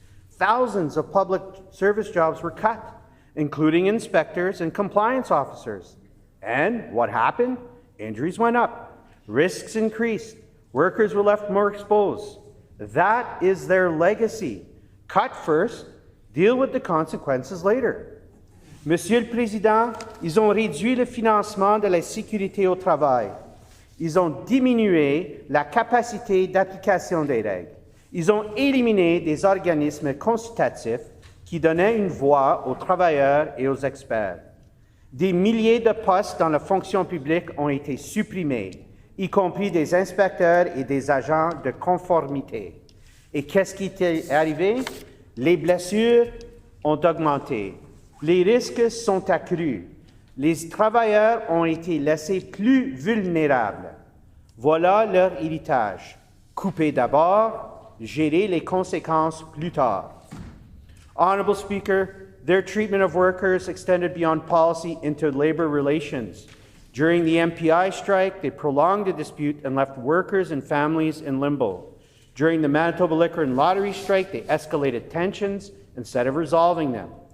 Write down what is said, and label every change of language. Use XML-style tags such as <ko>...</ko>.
<en>Thousands of public service jobs were cut, including inspectors and compliance officers. And what happened? Injuries went up, risks increased, workers were left more exposed. That is their legacy. Cut first, deal with the consequences later.</en> <fr>Monsieur le Président, ils ont réduit le financement de la sécurité au travail. Ils ont diminué la capacité d'application des règles. Ils ont éliminé des organismes consultatifs qui donnaient une voix aux travailleurs et aux experts. Des milliers de postes dans la fonction publique ont été supprimés, y compris des inspecteurs et des agents de conformité. Et qu'est-ce qui est arrivé? Les blessures ont augmenté. Les risques sont accrus. Les travailleurs ont été laissés plus vulnérables. Voilà leur héritage. Couper d'abord, gérer les conséquences plus tard.</fr> <en>Honourable Speaker, their treatment of workers extended beyond policy into labor relations. During the MPI strike, they prolonged the dispute and left workers and families in limbo. During the Manitoba Liquor and Lottery strike, they escalated tensions instead of resolving them.</en>